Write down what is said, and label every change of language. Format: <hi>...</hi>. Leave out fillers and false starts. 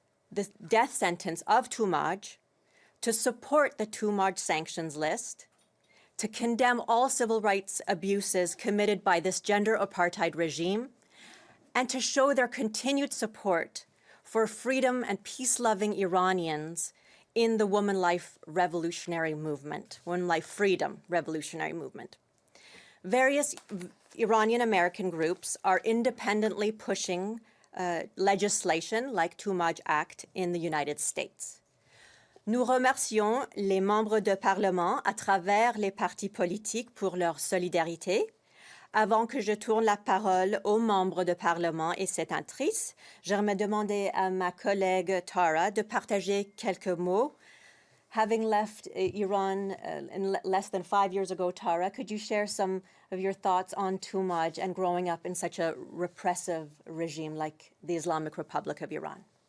<en>the death sentence of Toomaj, to support the Toomaj sanctions list, to condemn all civil rights abuses committed by this gender apartheid regime, and to show their continued support for freedom and peace-loving Iranians in the Woman Life Revolutionary Movement, Woman Life Freedom Revolutionary Movement. Various Iranian American groups are independently pushing legislation like Toomaj Act in the United States.</en> <fr>Nous remercions les membres de Parlement à travers les partis politiques pour leur solidarité, Avant que je tourne la parole aux membres de Parlement et sénatrices, j'aimerais demander à ma collègue Tara de partager quelques mots.</fr> <en>Having left Iran less than 5 years ago, Tara, could you share some of your thoughts on Toomaj and growing up in such a repressive regime like the Islamic Republic of Iran?</en>